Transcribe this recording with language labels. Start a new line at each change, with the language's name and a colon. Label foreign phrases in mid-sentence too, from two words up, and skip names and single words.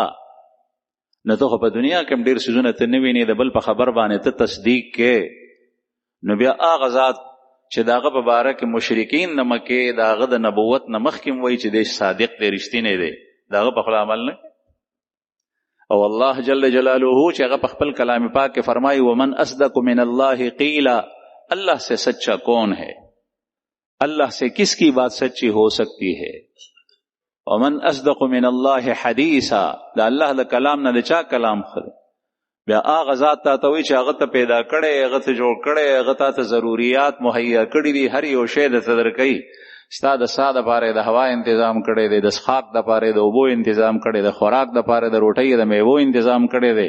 Pashto: نو ته خو په دنیا کې هم ډېر څیزونه ته نه وینې، د بل په خبر باندې ته تصدیق کې، نو بیا هغه ذات چې د هغه په باره کې مشرکین د مکې د هغه د نبوت نه مخکې وایي چې دی صادق دی، رښتینی دی، د هغه په خوله عمل نه. او الله جل جلاله چې هغه په خپل کلام پاک کې فرمایي
Arabic: ومن اصدق من الله قیلا،
Urdu: اللہ سے سچا کون ہے، اللہ سے کس کی بات سچی ہو سکتی ہے.
Arabic: ومن اصدق من اللہ حدیثا،
Pashto: دا اللہ دا کلام نه د چا کلام خره. بیا هغه ذات ته وایي چې هغه ته پیدا کړی، هغه ته جوړ کړی، هغه ته ضروریات مهیا کړي دي، هر یو شی درته درکوي. ستا د ساه دپاره د هوا انتظام کړی دی، د څښاک دپاره د اوبو انتظام کړی دی، خوراک دپاره د روټۍ د میوو انتظام کړی دی.